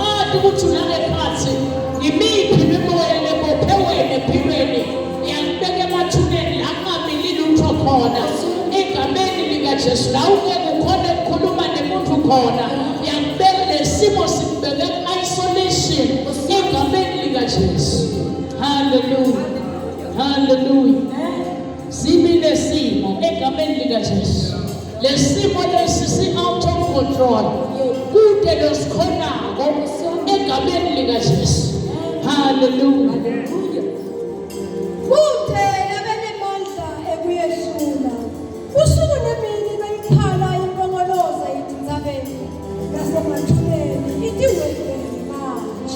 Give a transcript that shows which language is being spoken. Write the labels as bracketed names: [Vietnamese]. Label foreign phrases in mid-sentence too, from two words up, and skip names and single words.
[Swati] Angisazi ukuthi unangekhathi imiphi imimoya lebophe wena empilweni yakubeka emathuneni la kungamili lutho khona egameni likaJesu la ungeke ukhona ukukhuluma nemuntu khona yakubeka lesimo sikubeke isolation egameni likaJesu. Hallelujah. Hallelujah. Sibile simo egameni likaJesu. Lesimo lesi si [English] out of control. [Swati] Kude losikhonako egameni likaJesu. Hallelujah. Kude nabenemandla ekuyesula. Usuku nemini bayikhala impongoloza idinzabeni nasemathuneni idiwele manje.